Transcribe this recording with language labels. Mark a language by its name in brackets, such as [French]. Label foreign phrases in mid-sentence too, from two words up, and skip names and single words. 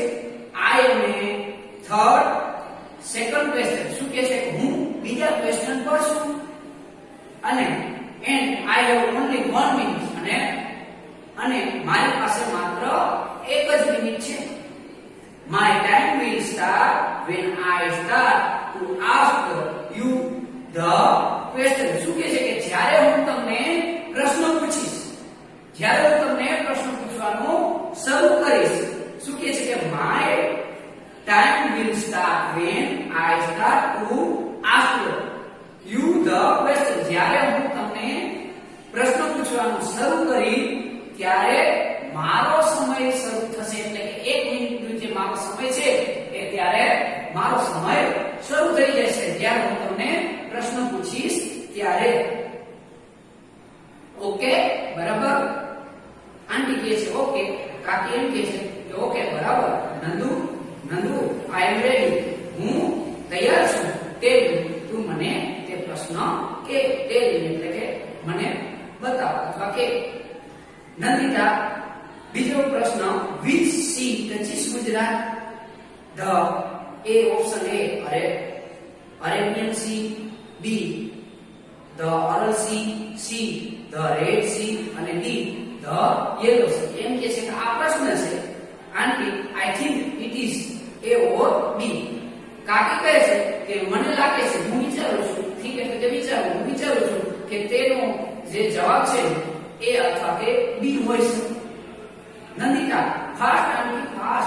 [English] I am a third second question. [Gujarati] શું કહે છે કે હું બીજા ક્વેશ્ચન પર છું. અને [English] and I have only 1 minute. [Gujarati] અને મારી પાસે માત્ર 1 જ મિનિટ છે. [English] my time will start when I start to ask you the question. [Gujarati] શું કહે છે કે જ્યારે હું તમને પ્રશ્ન પૂછીશ, જ્યારે હું તમને પ્રશ્ન પૂછવાનું શરૂ કરીશ. શું કહે છે કે [English] my time will start when I start to ask you the question. [Gujarati] જ્યારે હું તમને પ્રશ્ન પૂછવાનું શરૂ કરી ત્યારે મારો સમય શરૂ થશે. એટલે કે 1 મિનિટનો જે મારો સમય છે એ ત્યારે મારો સમય શરૂ થઈ જશે. જ્યારે હું તમને પ્રશ્ન પૂછીશ ત્યારે. ઓકે બરાબર. આંટી કહે છે ઓકે. કાકી એમ કહે છે કે ઓકે બરાબર. નંદુ [English] I am ready. [Gujarati] હું તૈયાર છું. તું મને તે પ્રશ્ન કે એટલે કે મને બતાવ અથવા કે. નંદિતા બીજો પ્રશ્ન. [English] which sea touches Gujarat? The A option A Arabian Sea, B the Aral Sea, C the Red Sea અને D the Yellow Sea. [Gujarati] એમ કે છે કે આ પ્રશ્ન છે આંટી [English] I think it is A or B. [Gujarati] કાકી કહે છે કે મને લાગે છે, હું વિચારું છું. ઠીક એટલે કે હું વિચારું છું કે તેનો જે જવાબ છે એ અથવા કે બી હોય છે. નંદિતા ફાસ્ટ આંટી ફાસ્ટ.